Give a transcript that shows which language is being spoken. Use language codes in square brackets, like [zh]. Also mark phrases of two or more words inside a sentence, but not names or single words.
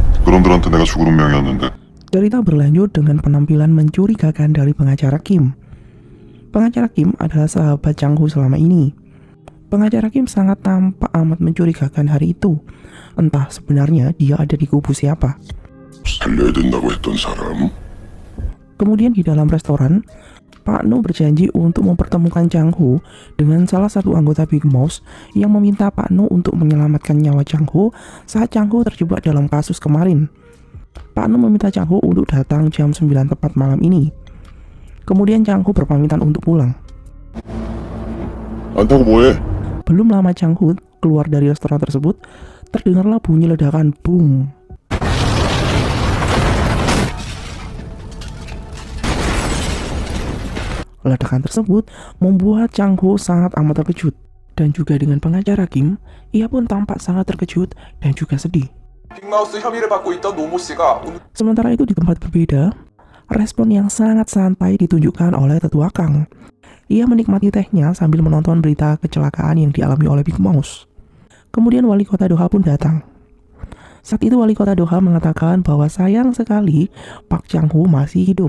[ko] 그런들한테 내가 죽을 운명이었는데. [id] Cerita berlanjut dengan penampilan mencurigakan dari pengacara Kim. Pengacara Kim adalah sahabat Chang Ho selama ini. Pengacara Kim sangat tampak amat mencurigakan hari itu. Entah sebenarnya dia ada di kubu siapa. [ko] 살려야 된다고 했던 사람? [id] Kemudian di dalam restoran, Pak No berjanji untuk mempertemukan Chang Ho dengan salah satu anggota Big Mouse yang meminta Pak No untuk menyelamatkan nyawa Chang Ho saat Chang Ho terjebak dalam kasus kemarin. Pak No meminta Chang Ho untuk datang jam 9 tepat malam ini. Kemudian Chang Ho berpamitan untuk pulang. [ko] 안 타고 뭐해? [id] Belum lama Chang Ho keluar dari restoran tersebut, terdengarlah bunyi ledakan boom. Ledakan tersebut membuat Chang Ho sangat amat terkejut. Dan juga dengan pengacara Kim, ia pun tampak sangat terkejut dan juga sedih. [ko] 빅마우스 혐의를 받고 있던 노모 씨가 [id] Sementara itu di tempat berbeda, respon yang sangat santai ditunjukkan oleh tetua Kang. Ia menikmati tehnya sambil menonton berita kecelakaan yang dialami oleh Big Mouse. Kemudian wali kota Doha pun datang. Saat itu wali kota Doha mengatakan bahwa sayang sekali Pak Chang Ho masih hidup.